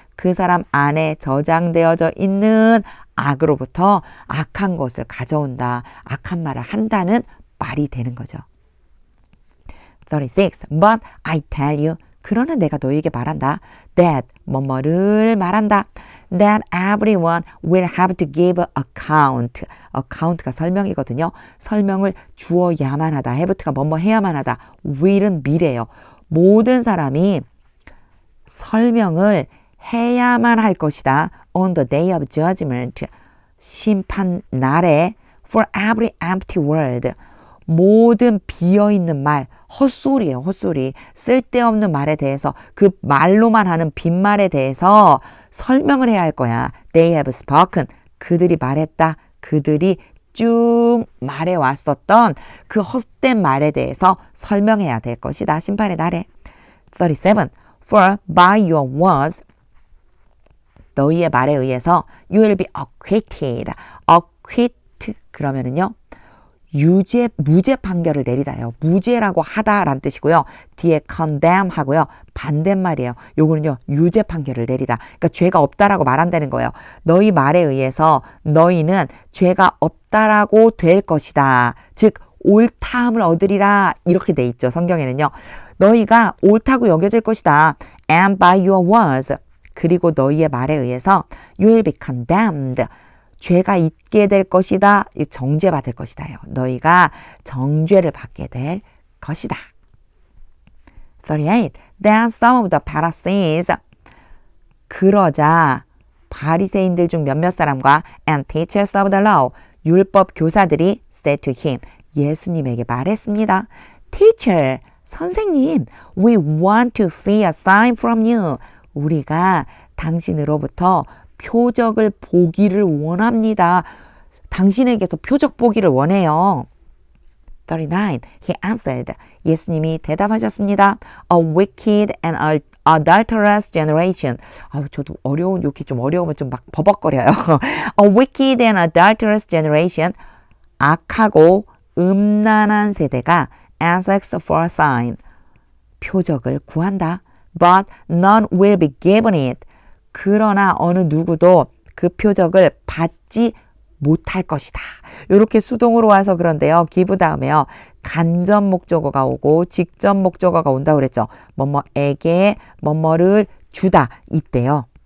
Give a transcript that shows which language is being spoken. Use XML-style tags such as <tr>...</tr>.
<ko>그 사람 안에 저장되어져 있는 악으로부터 악한 것을 가져온다. 악한 말을 한다는 말이 되는 거죠.</ko> <en>36. But I tell you.</en> <ko>그러나 내가 너희에게 말한다.</ko> <en>That</en> <ko>뭐뭐를 말한다.</ko> <en>That everyone will have to give account.</en> <ko>account가 설명이거든요. 설명을 주어야만 하다. have가 뭐뭐 해야만 하다. will은 미래예요. 모든 사람이 설명을 해야만 할 것이다.</ko> <en>On the day of judgment.</en> <ko>심판 날에</ko> <en>for every empty word.</en> <ko>모든 비어있는 말, 헛소리예요. 헛소리. 쓸데없는 말에 대해서 그 말로만 하는 빈말에 대해서 설명을 해야 할 거야.</ko> <en>They have spoken.</en> <ko>그들이 말했다. 그들이 쭉 말해왔었던 그 헛된 말에 대해서 설명해야 될 것이다. 심판의 날에. 37.</ko> <en>For by your words</en> <ko>너희의 말에 의해서</ko> <en>you will be acquitted. acquit</en> <ko>그러면은요. 무죄 판결을 내리다요. 무죄라고 하다라는 뜻이고요. 뒤에 condemn 하고요. 반대말이에요. 요거는요. 유죄 판결을 내리다. 그러니까 죄가 없다라고 말한다는 거예요. 너희 말에 의해서 너희는 죄가 없다라고 될 것이다. 즉 옳다함을 얻으리라 이렇게 돼 있죠. 성경에는요. 너희가 옳다고 여겨질 것이다.</ko> <en>And by your words.</en> <ko>그리고 너희의 말에 의해서</ko> <en>you will be condemned.</en> <ko>죄가 있게 될 것이다. 정죄받을 것이다요. 너희가 정죄를 받게 될 것이다. 38.</ko> <en>Then some of the Pharisees.</en> <ko>그러자 바리새인들 중 몇몇 사람과</ko> <en>and teachers of the law.</en> <ko>율법 교사들이</ko> <en>said to him.</en> <ko>예수님에게 말했습니다.</ko> <en>Teacher, 선생님, we want to see a sign from you.</en> <ko>우리가 당신으로부터 표적을 보기를 원합니다. 당신에게서 표적 보기를 원해요.</ko> <en>39. He answered.</en> <ko>예수님이 대답하셨습니다.</ko> <en>A wicked and adulterous generation.</en> <ko>저도 이렇게 좀 어려우면 좀 막 버벅거려요.</ko> <en>A wicked and adulterous generation.</en> <ko>악하고 음란한 세대가</ko> <en>asks for a sign.</en> <ko>표적을 구한다.</ko> <en>But none will be given it.</en> <ko>그러나 어느 누구도 그 표적을 받지 못할 것이다. 이렇게 수동으로 와서 그런데요. give 다음에요. 간접 목적어가 오고 직접 목적어가 온다고 그랬죠. 뭐뭐에게 뭐뭐를 주다. 이때요.</ko>